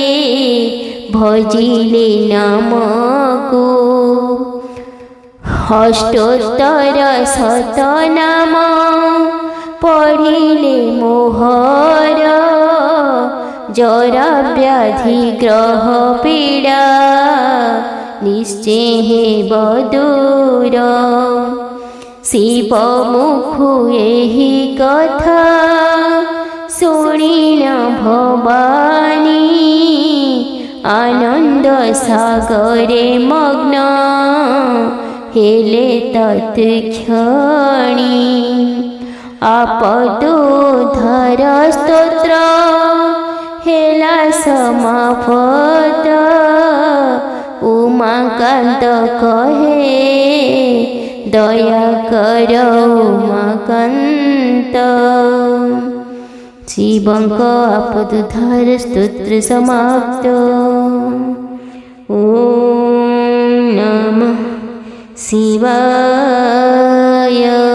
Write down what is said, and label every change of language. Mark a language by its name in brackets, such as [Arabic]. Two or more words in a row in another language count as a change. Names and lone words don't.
[Odia] ଭଜିଲେ ନାମକୋ ଅଷ୍ଟୋତ୍ତର ଶତନାମ ପଢ଼ିଲେ ମୋହର ଜରା ବ୍ୟାଧି ଗ୍ରହ ପୀଡ଼ା ନିଶ୍ଚୟ ହେବ ଦୂର ଶିବ ମୁଖୁ ଏହି କଥା ଶୁଣିନ ଭବାନୀ ଆନନ୍ଦ ସାଗରେ ମଗ୍ନ ହେଲେ ତତ୍କ୍ଷଣୀ ଆପଦୁଦ୍ଧାର ସ୍ତୋତ୍ର ହେଲା ସମାପତ ଉମାକାନ୍ତ କହେ ଦୟା କର ଉମାକାନ୍ତ ଶିବଙ୍କ ଆପଦୁଦ୍ଧାର ସ୍ତୋତ୍ର ସମାପ୍ତ। [Sanskrit] ओम नमः शिवाय।